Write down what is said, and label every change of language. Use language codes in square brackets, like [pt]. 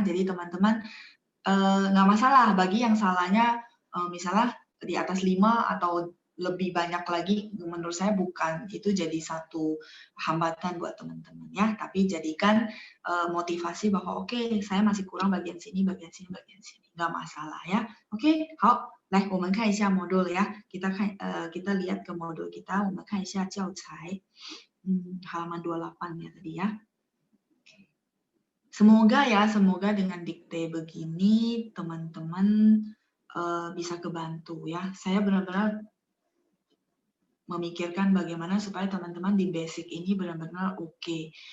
[id] Jadi teman-teman nggak masalah bagi yang salahnya misalnya di atas 5 atau lebih banyak lagi, menurut saya bukan itu jadi satu hambatan buat teman-teman ya. Tapi jadikan motivasi bahwa oke, saya masih kurang bagian sini, nggak masalah ya. Oke, [zh] 好，来我们看一下 [id] modul ya. Kita lihat ke modul kita, [zh] 我们看一下教材， [id] halaman 28 ya tadi ya. Semoga dengan dikte begini teman-teman bisa kebantu ya. Saya benar-benar memikirkan bagaimana supaya teman-teman di basic ini benar-benar oke.